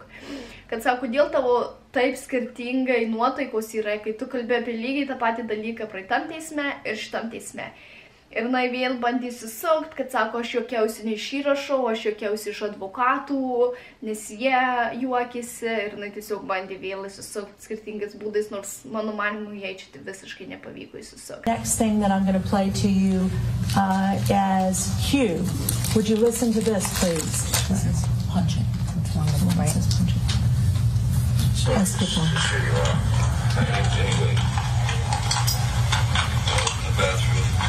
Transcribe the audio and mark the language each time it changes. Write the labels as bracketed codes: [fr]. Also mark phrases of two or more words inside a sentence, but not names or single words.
[lt] Kad sako, kodėl tavo taip skirtingai nuotaikos yra, kai tu kalbė apie lygiai tą patį dalyką praeitam teisme ir šitam teisme. Ir jinai vėl bandė susukti, kad sako, aš juokiausi ne iš įrašo, aš juokiausi iš advokatų, nes jie juokėsi ir jinai tiesiog bandė vėl susukti skirtingais būdais, nors mano manimu, jai čia visiškai nepavyko įsisukti. [en] Next thing that I'm going to play to you as Hugh. Would you listen to this, please? This is punching. It's one of them, right? This is punching. So, that's good one. Anyway, in the bathroom.